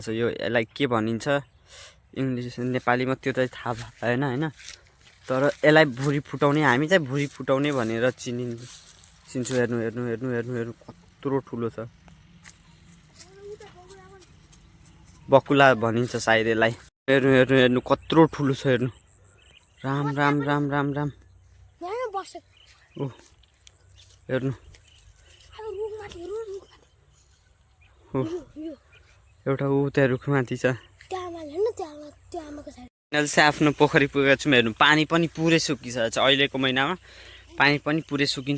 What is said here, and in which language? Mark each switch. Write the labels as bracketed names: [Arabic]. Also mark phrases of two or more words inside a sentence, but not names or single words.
[Nepali] यो यसलाई के भनिन्छ इङ्ग्लिस नेपालीमा त्यो चाहिँ थाहा भएन होइन, तर यसलाई भुरी फुटाउने, हामी चाहिँ भुरी फुटाउने भनेर चिन्छु। हेर्नु हेर्नु हेर्नु हेर्नु हेर्नु कत्रो ठुलो छ। बकुला भनिन्छ सायद यसलाई। हेर्नु हेर्नु हेर्नु कत्रो ठुलो छ। हेर्नु राम राम राम राम राम। ओ हेर्नु एउटा ऊ त्यहाँ रुखमाथि छ। अहिले चाहिँ आफ्नो पोखरी पुगेको छौँ। हेर्नु पानी पनि पुरै सुकिसकेको छ। अहिलेको महिनामा पानी पनि पुरै सुकिन्छ।